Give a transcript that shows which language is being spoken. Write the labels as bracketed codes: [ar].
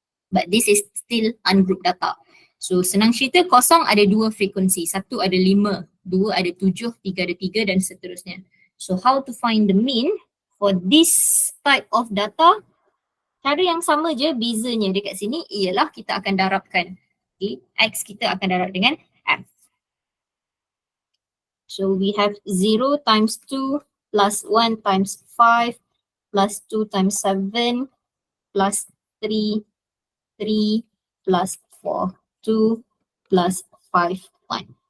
[en] But this is still ungroup data. [ms] So senang cerita, 0 ada 2 frekuensi, 1 ada 5, 2 ada 7, 3 ada 3 dan seterusnya. [en] So how to find the mean for this type of data? [ms] Cara yang sama je, bezanya dekat sini ialah kita akan darabkan. Okay, x kita akan darab dengan f. [en] So we have 0 times 2 plus 1 times 5 plus 2 times 7 plus 3, 3 plus 4, 2 plus 5, 1.